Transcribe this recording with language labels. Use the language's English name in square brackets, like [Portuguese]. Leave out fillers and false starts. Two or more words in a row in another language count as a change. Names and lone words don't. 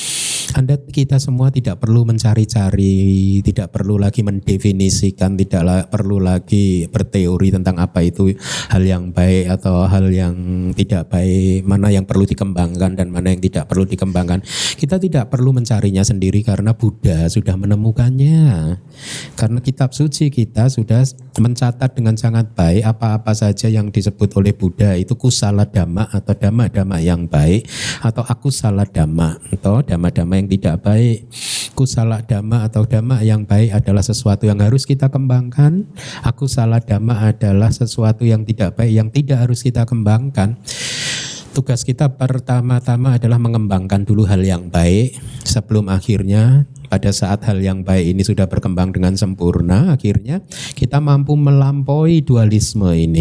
[Indonesian] Kita semua tidak perlu mencari-cari, tidak perlu lagi mendefinisikan, tidak perlu lagi berteori tentang apa itu hal yang baik atau hal yang tidak baik, mana yang perlu dikembangkan dan mana yang tidak perlu dikembangkan. Kita tidak perlu mencarinya sendiri karena Buddha sudah menemukannya. Karena kitab suci kita sudah mencatat dengan sangat baik apa-apa saja yang disebut oleh Buddha itu [Pali] kusala dhamma [Indonesian] atau dhamma-dhamma yang baik, atau [Pali] akusala dhamma [Indonesian] atau dhamma-dhamma yang tidak baik. [Pali] Kusala dhamma [Indonesian] atau dhamma yang baik adalah sesuatu yang harus kita kembangkan. [Pali] Akusala dhamma [Indonesian] adalah sesuatu yang tidak baik yang tidak harus kita kembangkan. Tugas kita pertama-tama adalah mengembangkan dulu hal yang baik sebelum akhirnya pada saat hal yang baik ini sudah berkembang dengan sempurna, akhirnya kita mampu melampaui dualisme ini.